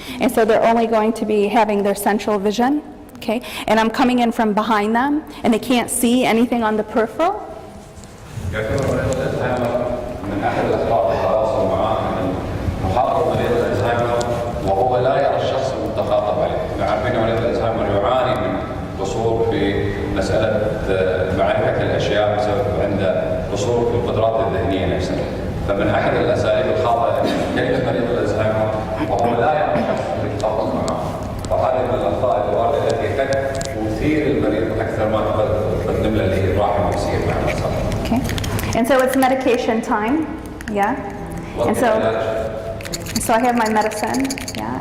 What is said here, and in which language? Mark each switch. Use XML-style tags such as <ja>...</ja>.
<en>And so they're only going to be having their central vision, okay? And I'm coming in from behind them, and they can't see anything on the peripheral.</en> <ar>من احد الاخطاء التواصل معاه من محاضره مريض الزهايمر وهو لا يرى الشخص المتخاطب عليه، احنا عارفين ان مريض الزهايمر يعاني من قصور في مساله معرفه الاشياء بسبب عنده قصور في القدرات الذهنيه نفسها، فمن احد الاساليب الخاطئه كلمه مريض الزهايمر وهو لا يرى الشخص اللي يتخاطب معاه، وهذه من الاخطاء الوارده التي قد تثير المريض اكثر ما تقدم له اللي الراحه والسير مع الانسان.</ar> <en>Okay. And so it's medication time, yeah? And so I have my medicine, yeah?</en>